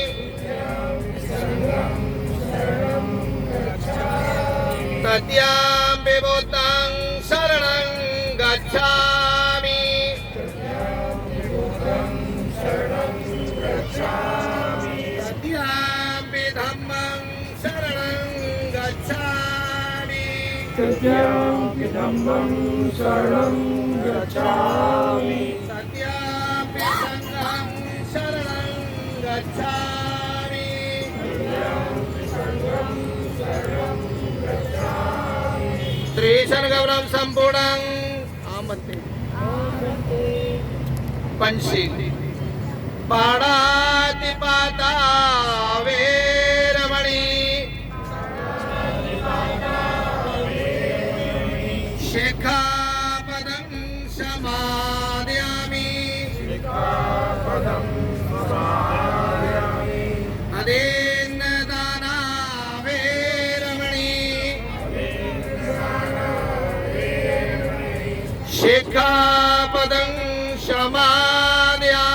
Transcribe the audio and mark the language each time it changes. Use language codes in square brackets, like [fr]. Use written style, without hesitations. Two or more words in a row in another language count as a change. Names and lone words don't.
[pi] तृतीयंपि बुद्धं शरणं गच्छामि तृतीयंपि धम्मं शरणं गच्छामि तृतीयंपि धम्मं शरणं गच्छामि तृतीयंपि संघं शरणं गच्छामि [mr] त्रिशण गौरव संपूर्णं आम बनते [pi] पंचशील पाणातिपाता वेरमणि शिखापदं समादयामि अदेन्नदाना वेरमणि शिखापदं समादयामि